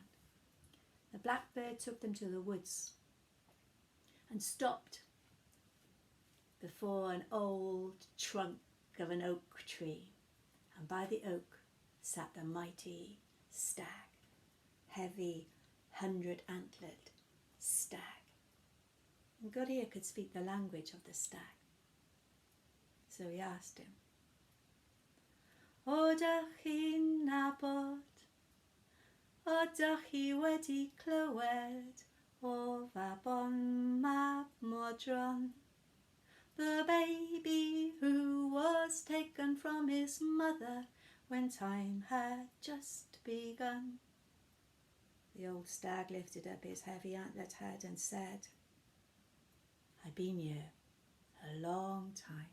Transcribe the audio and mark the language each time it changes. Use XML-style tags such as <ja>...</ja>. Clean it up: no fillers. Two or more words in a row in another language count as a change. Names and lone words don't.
<en>The blackbird took them to the woods and stopped before an old trunk of an oak tree, and by the oak sat the mighty stag, heavy 100-antlered stag. And Gurhir could speak the language of the stag. So he asked him,</en> <cy>O dych chi'n nabod, o dych chi wedi clywed o Mabon Mab Modron,</cy> <en>the baby who was taken from his mother when time had just begun. The old stag lifted up his heavy antlered head and said, I've been here a long time.</en>